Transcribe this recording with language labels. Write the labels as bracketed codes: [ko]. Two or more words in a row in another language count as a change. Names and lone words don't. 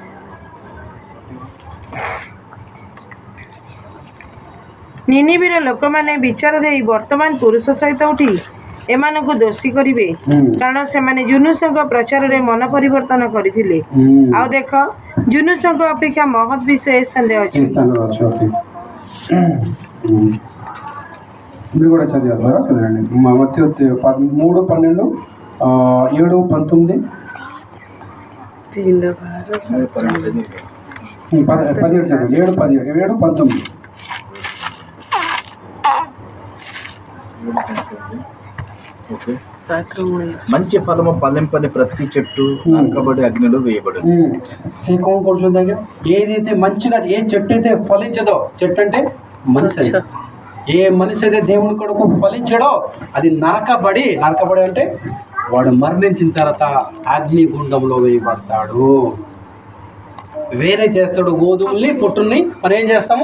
[or] ନିନିବିର ଲୋକମାନେ ବିଚାର ଦେଇ ବର୍ତ୍ତମାନ ପୁରୁଷ ସହିତ ଉଠି ଏମାନଙ୍କୁ ଦୋଷୀ କରିବେ, କାରଣ ସେମାନେ ଜୁନୁସଙ୍କ ପ୍ରଚାରରେ ମନ ପରିବର୍ତ୍ତନ କରିଥିଲେ। ଆଉ ଦେଖ, ଜୁନୁସଙ୍କ ଅପେକ୍ଷା ମହତ୍ ବିଷୟ ଏ ସ୍ଥାନରେ ଅଛି। [te] మీరు కూడా చదివారు చదవండి. మత్తయి 3:12 7:19 17 చదవండి. 7:19 మంచి ఫలము ఫలింపని ప్రతి చెట్టు నరకబడి అగ్నిలో వేయబడు. సే కౌన్ [or] କରୁଛନ୍ତି ଆଜ୍ଞା? [te] ఏదైతే మంచిగా ఏ చెట్టు అయితే ఫలించదో, చెట్టు అంటే మనిషి, ఏ మనిషి అయితే దేవుని కొరకు ఫలించడో అది నరకబడి అంటే వాడు మరణించిన తర్వాత అగ్నిగుండంలో వేయబడతాడు. వేరే చేస్తాడు గోధుమల్ని పొట్టుల్ని. మనం ఏం చేస్తాము?